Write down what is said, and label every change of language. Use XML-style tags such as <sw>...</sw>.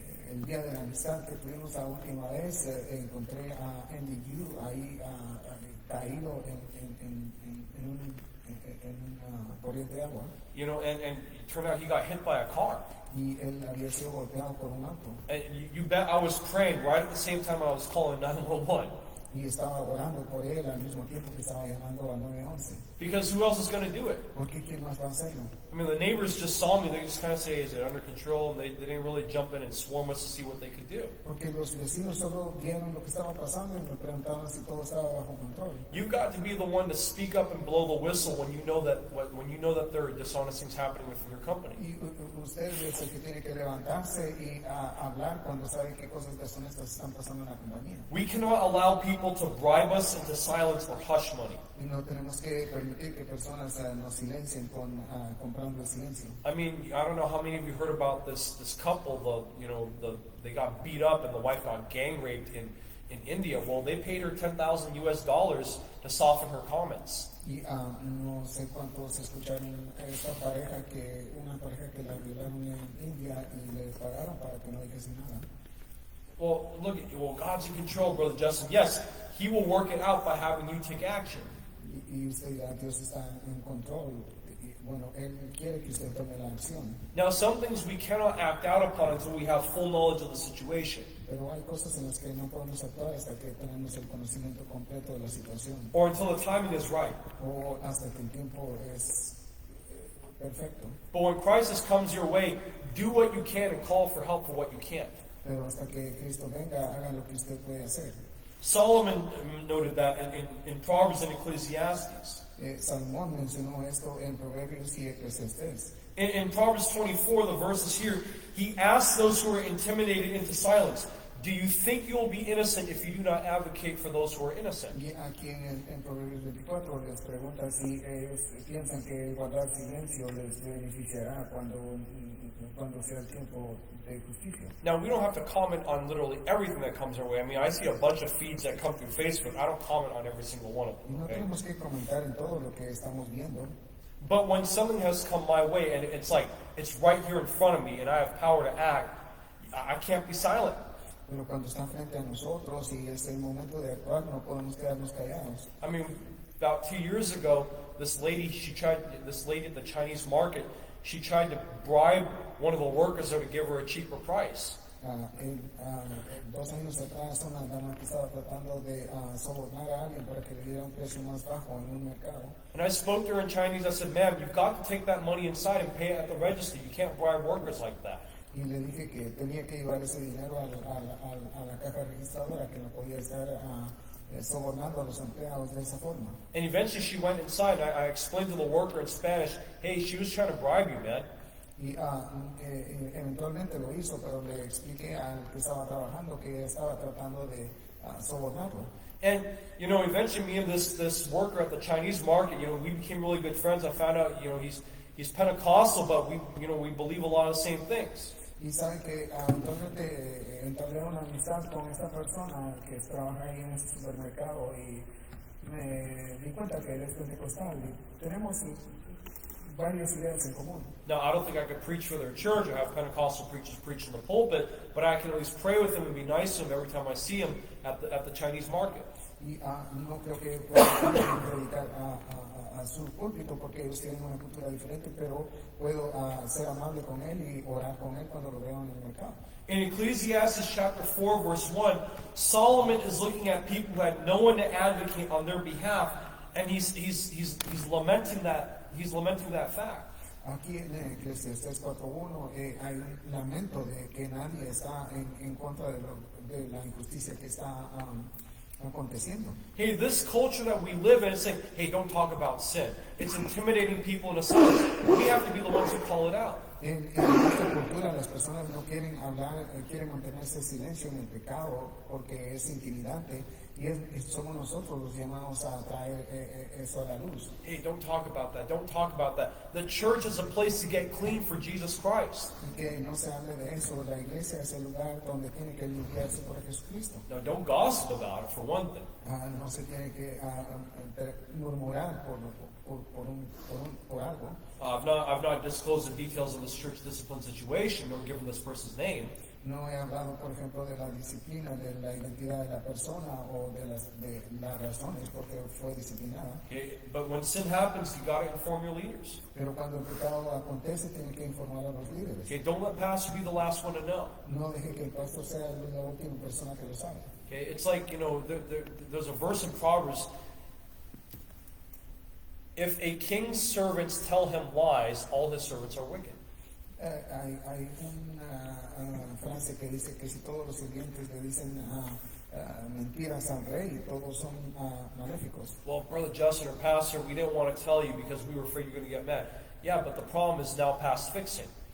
<es>El día de la amistad que tuvimos la última vez, encontré a Andy Hughes ahí caído en una corriente de agua.</es> <en>You know, and it turned out he got hit by a car.</en> <es>Y él había sido golpeado por un auto.</es> <en>And you bet I was praying right at the same time I was calling 911.</en> <es>Y estaba orando por él al mismo tiempo que estaba llamando al 911.</es> <en>Because who else is going to do it?</en> <es>¿Por qué quién más va a hacerlo?</es> <en>I mean, the neighbors just saw me. They just kind of say, is it under control? And they didn't really jump in and swarm us to see what they could do.</en> <es>Porque los vecinos solo vieron lo que estaba pasando y me preguntaban si todo estaba bajo control.</es> <en>You've got to be the one to speak up and blow the whistle when you know that there are dishonest things happening within your company.</en> <es>Y usted es el que tiene que levantarse y hablar cuando sabe qué cosas deshonestas están pasando en la compañía.</es> <en>We cannot allow people to bribe us into silence or hush money.</en> <es>Y no tenemos que permitir que personas nos silencien comprando el silencio.</es> <en>I mean, I don't know how many of you heard about this couple. They got beat up and the wife got gang raped in India. Well, they paid her $10,000 to soften her comments.</en> <es>Y no sé cuántos escucharon esta pareja una pareja que la violaron en India y le pagaron para que no dijese nada.</es> <en>Well, God's in control, Brother Justin. Yes, He will work it out by having you take action.</en> <es>Y usted, Dios está en control. Bueno, Él quiere que usted tome la acción.</es> <en>Now, some things we cannot act out upon until we have full knowledge of the situation.</en> <es>Pero hay cosas en las que no podemos actuar hasta que tenemos el conocimiento completo de la situación</es> <en>or until the timing is right.</en> <es>o hasta que el tiempo es perfecto.</es> <en>But when crisis comes your way, do what you can and call for help for what you can't.</en> <es>Pero hasta que Cristo venga, haga lo que usted puede hacer.</es> <en>Solomon noted that in Proverbs and Ecclesiastes.</en> <es>Salomón mencionó esto en Proverbios y Eclesiastés.</es> <en>In Proverbs 24, the verses here, he asks those who are intimidated into silence, do you think you will be innocent if you do not advocate for those who are innocent?</en> <es>Y aquí en Proverbios 24 les pregunta si ellos piensan que guardar silencio les beneficiará cuando sea el tiempo de justicia.</es> <en>Now, we don't have to comment on literally everything that comes our way. I mean, I see a bunch of feeds that come through Facebook. I don't comment on every single one of</en> <es>Y</es> <en>them.</en> <es>no</es> <en>Okay?</en> <es>tenemos que comentar en todo lo que estamos viendo.</es> <en>But when something has come my way and it's like, it's right here in front of me and I have power to act, I can't be silent.</en> <es>Pero cuando están frente a nosotros y es el momento de actuar, no podemos quedarnos callados.</es> <en>I mean, about 2 years ago, this lady at the Chinese market, she tried to bribe one of the workers there to give her a cheaper price.</en> <es>2 años atrás, una dama que estaba tratando de sobornar a alguien para que le diera un precio más bajo en un mercado.</es> <en>And I spoke to her in Chinese. I said, ma'am, you've got to take that money inside and pay it at the register. You can't bribe workers like that.</en> <es>Y le dije que tenía que llevar ese dinero a la caja registradora, que no podía estar sobornando a los empleados de esa forma.</es> <en>And eventually she went inside. And I explained to the worker in Spanish, hey, she was trying to bribe you, man.</en> <es>Y eventualmente lo hizo, pero le expliqué al que estaba trabajando que ella estaba tratando de sobornarlo.</es> <en>And, you know, eventually me and this worker at the Chinese market, you know, we became really good friends. I found out, you know, he's Pentecostal, but we believe a lot of the same things.</en> <es>Y saben que eventualmente entablé una amistad con esta persona que trabaja ahí en ese supermercado y me di cuenta que él es pentecostal y tenemos varias ideas en común.</es> <en>Now, I don't think I could preach for their church or have Pentecostal preachers preach in the pulpit, but I can at least pray with him and be nice to him every time I see him at the Chinese market.</en> <es>Y no creo que pueda predicar a su púlpito porque ellos tienen una cultura diferente, pero puedo ser amable con él y orar con él cuando lo veo en el mercado.</es> <en>In Ecclesiastes chapter 4, verse 1, Solomon is looking at people who had no one to advocate on their behalf, and he's lamenting that. He's lamenting that fact.</en> <es>Aquí en Eclesiastés 4.1 hay un lamento de que nadie está en contra de la injusticia que está aconteciendo.</es> <en>Hey, this culture that we live in is saying, hey, don't talk about sin. It's intimidating people into silence. We have to be the ones who call it out.</en> <es>En nuestra cultura las personas no quieren hablar, quieren mantenerse silencio en el pecado porque es intimidante y somos nosotros los llamados a traer eso a la luz.</es> <en>Hey, don't talk about that. Don't talk about that. The church is a place to get clean for Jesus Christ.</en> <es>Que no se hable de eso. La iglesia es el lugar donde tiene que limpiarse por Jesucristo.</es> <en>Now, don't gossip about it, for one thing.</en> <es>No se tiene que murmurar por algo.</es> <en>I've not disclosed the details of this church discipline situation or given this person's name.</en> <es>No he hablado, por ejemplo, de la disciplina, de la identidad de la persona o de las razones por qué fue disciplinada.</es> <en>Okay, but when sin happens, you got to inform your leaders.</en> <es>Pero cuando el pecado acontece, tiene que informar a los líderes.</es> <en>Okay, don't let pastor be the last one to know.</en> <es>No deje que el pastor sea la última persona que lo sabe.</es> <en>Okay, it's like, you know, there's a verse in Proverbs. If a king's servants tell him lies, all his servants are wicked.</en> <es>Hay una frase que dice que si todos los sirvientes le dicen mentiras al rey, todos son maléficos.</es> <en>Well, Brother Justin or Pastor, we didn't want to tell you because we were afraid you're going to get mad. Yeah, but the problem is now past fixing.</en>